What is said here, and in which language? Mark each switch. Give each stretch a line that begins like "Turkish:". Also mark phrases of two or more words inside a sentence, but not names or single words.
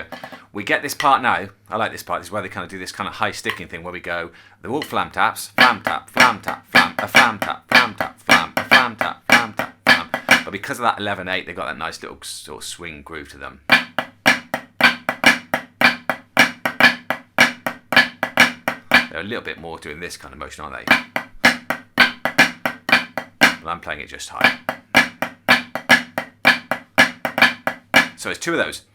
English: We get this part now. I like this part. This is where they kind of do this kind of high sticking thing where we go, they're all flam taps, flam tap, flam tap, flam, a flam tap, flam tap, flam, a flam tap, flam tap, flam. But because of that 11/8, they've got that nice little sort of swing groove to them. They're a little bit more doing this kind of motion, aren't they? But I'm playing it just high. So it's 2 of those.